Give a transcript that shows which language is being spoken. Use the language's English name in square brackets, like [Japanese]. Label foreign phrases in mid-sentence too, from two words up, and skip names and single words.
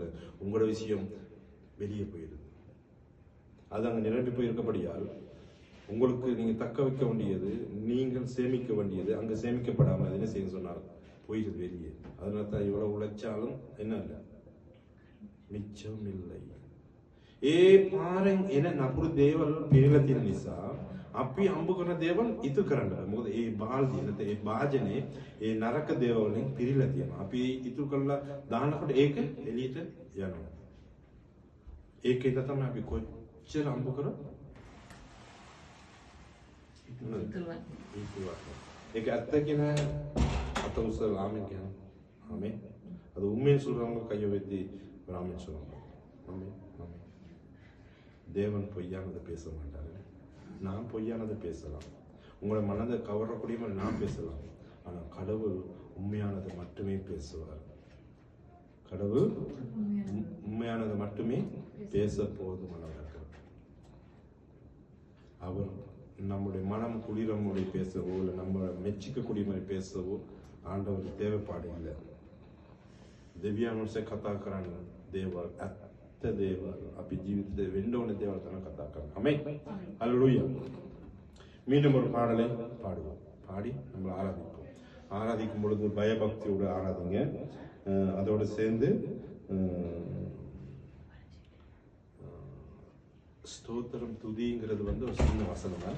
[Tamil] உங்களோட விஷயம் வெளியே போயிடுது. அது அங்கே நிரம்பி போயிருக்கப்படியால் உங்களுக்கு நீங்க தக்க வைக்க வேண்டியது, நீங்கள் சேமிக்க வேண்டியது அங்க சேமிக்கப்படாமல் என்ன செய்ய சொன்னார் போயிடுது வெளியே. அதனால தான் இவ்வளவு உழைச்சாலும் என்ன இல்லை, மிச்சம் இல்லை. [Sinhala] ඒ පාරෙන් එන නපුරු දේවල් පිළිලා තියෙන නිසා අපි හම්බ කරන දේවල් ඉතු කරන්න බෑ. මොකද ඒ බාල්දිය නැත්නම් ඒ වාජනේ ඒ නරක දේවල් වලින් පිරීලා තියෙනවා. අපි ඉතු කරලා දානකොට ඒක එළියට යනවා. ඒකෙන් තමයි අපි කොච්චර හම්බ කරා ඒක ඇත්ත කියලා අත උසලා ආමෙන් කියනවා. [Tamil] ஆமென். அது உண்மைன்னு சொல்றவங்க கையை வைத்து ஆமென் சொல்லுவாங்க. ஆமென். ஆமென். தேவன் பொய்யானதை பேச மாட்டாரு. நான் பொய்யானதை பேசலாம். உங்களை மனதை கவரக்கூடிய மாதிரி நான் பேசலாம். ஆனா கடவுள் உண்மையானதை மட்டுமே பேசுவார். கடவுள் உண்மையானதை மட்டுமே பேச போதுமானவர். அவர் நம்முடைய மனம் குளிர மொழி பேசவோ இல்லை நம்ம மெச்சிக்கக்கூடிய மாதிரி பேசவோ ஆண்டவருக்கு தேவைப்பாடு இல்லை. [Sinhala] දෙවියන්වහන්සේ කතා කරන්න දේවල් ඇත්ත දේවල් අපි ජීවිතේ වෙන්න ඕන දේවල් තමයි කතා කරන්නේ. [Tamil] ஆமென். ஹalleluya. மீண்டும் ஒரு பாடலை பாடுவோம். பாடி நம்ம ஆராதிப்போம். ஆராதிக்கும் பொழுது பயபக்தியோடு ஆராதிங்க. அதோடு சேர்ந்து ஸ்தோத்திரம் துதிங்கிறது வந்து ஒரு சின்ன வசனம் தான்.